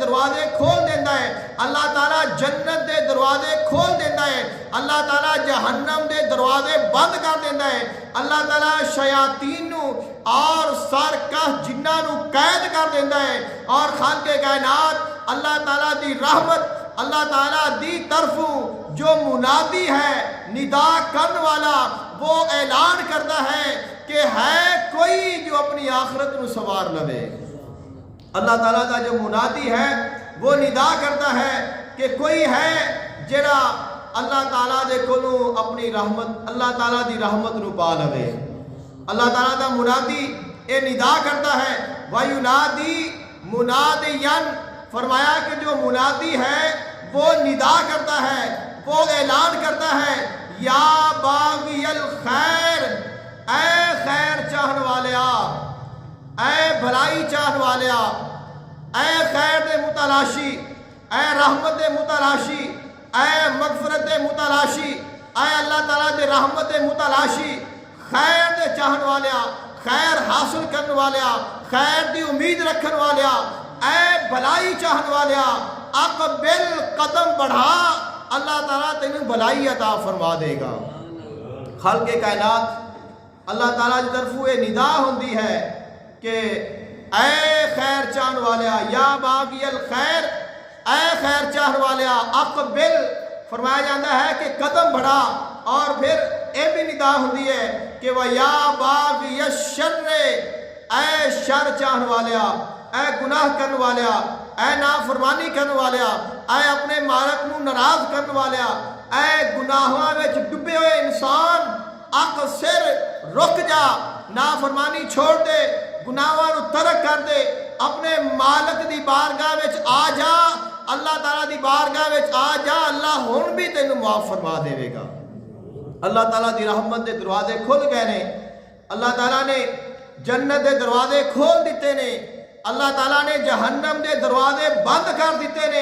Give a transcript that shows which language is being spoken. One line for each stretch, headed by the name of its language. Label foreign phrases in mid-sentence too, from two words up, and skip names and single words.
Punjabi: دروازے کھول دیتا ہے، اللہ تعالیٰ جنت دے دروازے کھول دیتا ہے، اللہ تعالیٰ جہنم دے دروازے بند کر دیتا ہے، اللہ تعالیٰ شیاطین نو اور سرکش جنہاں نو قید کر دیتا ہے، اور خالق کائنات اللہ تعالیٰ دی رحمت اللہ تعالیٰ دی طرفوں جو منادی ہے، ندا کرنے والا، وہ اعلان کرتا ہے کہ ہے کوئی جو اپنی آخرت نو سوار لوے۔ اللہ تعالیٰ کا جو منادی ہے وہ ندا کرتا ہے کہ کوئی ہے جڑا اللہ تعالیٰ دے کولوں اپنی رحمت اللہ تعالیٰ دی رحمت نو پا لوے۔ اللہ تعالیٰ کا منادی اے ندا کرتا ہے،
Arabic: وَيُنَادِي مُنَادِيًا،
Punjabi: فرمایا کہ جو منادی ہے وہ ندا کرتا ہے، وہ اعلان کرتا ہے،
Arabic: یا باغی الخیر،
Punjabi: اے خیر چاہن والیا، اے بھلائی چاہن والیا، اے خیر دے متلاشی، اے رحمت دے متلاشی، اے مغفرت دے متلاشی، اے اللہ تعالیٰ دے رحمت دے متلاشی، خیر دے چاہن والیا، خیر حاصل کرنے والیا، خیر دی امید رکھن والیا، اے بھلائی چاہن والیا، اقبل قدم بڑھا، اللہ تعالیٰ تینوں بھلائی عطا فرما دے گا۔ خالق کائنات اللہ تعالیٰ کی طرف یہ ندا ہوندی ہے کہ اے خیر چاہن والیا،
Arabic: یا باغی الخیر،
Punjabi: اے خیر چاہن والیا، اقبل، فرمایا جاتا ہے کہ قدم بڑھا، اور پھر یہ بھی ندا ہوندی ہے کہ وہ
Arabic: یا باغی الشر،
Punjabi: اے شر چاہن والیا، اے گناہ کرنے والیا، اے نافرمانی کرنے والیا، اے اپنے مالک نو ناراض کرنے والیا، اے گناہاں وچ ڈبے ہوئے انسان، اقصر، رک جا، نافرمانی چھوڑ دے، گناہاں نو ترک کر دے، اپنے مالک دی بارگاہ وچ آ جا، اللہ تعالیٰ دی بارگاہ وچ آ جا، اللہ ہن بھی تینوں معاف فرما دے گا۔ اللہ تعالیٰ دی رحمت دے دروازے کھل گئے نے، اللہ تعالیٰ نے جنت دے دروازے کھول دیتے نے، اللہ تعالیٰ نے جہنم دے دروازے بند کر دیتے نے۔